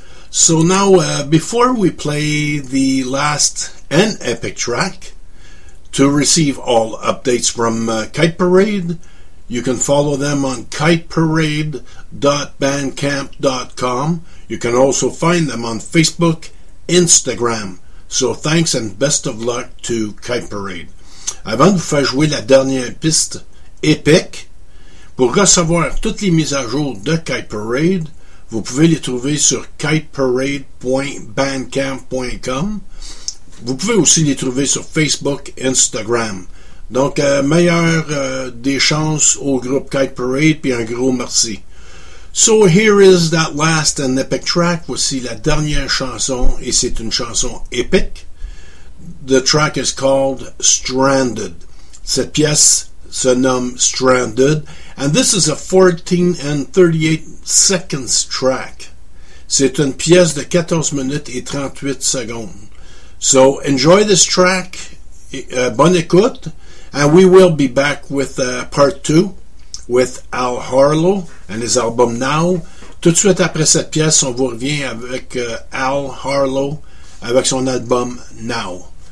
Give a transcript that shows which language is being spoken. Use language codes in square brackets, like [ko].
[en] So now, before we play the last and epic track, to receive all updates from Kite Parade, you can follow them on kiteparade.bandcamp.com. You can also find them on Facebook, Instagram. So thanks and best of luck to Kite Parade. [fr] Avant de vous faire jouer la dernière piste épique, pour recevoir toutes les mises à jour de Kite Parade, vous pouvez les trouver sur kiteparade.bandcamp.com. Vous pouvez aussi les trouver sur Facebook, Instagram. Donc, meilleure des chances au groupe Kite Parade, puis un gros merci. [en] So here is that last and epic track. [fr] Voici la dernière chanson, et c'est une chanson épique. [en] The track is called Stranded. [fr] Cette pièce se nomme Stranded. [en] And this is a 14 and 38 seconds track. [fr] C'est une pièce de 14 minutes et 38 secondes. [en] So enjoy this track. [fr] Bonne écoute. [en] And we will be back with part two with Al Harlow and his album Now. [fr] Tout de suite après cette pièce, on vous revient avec Al Harlow avec son album Now.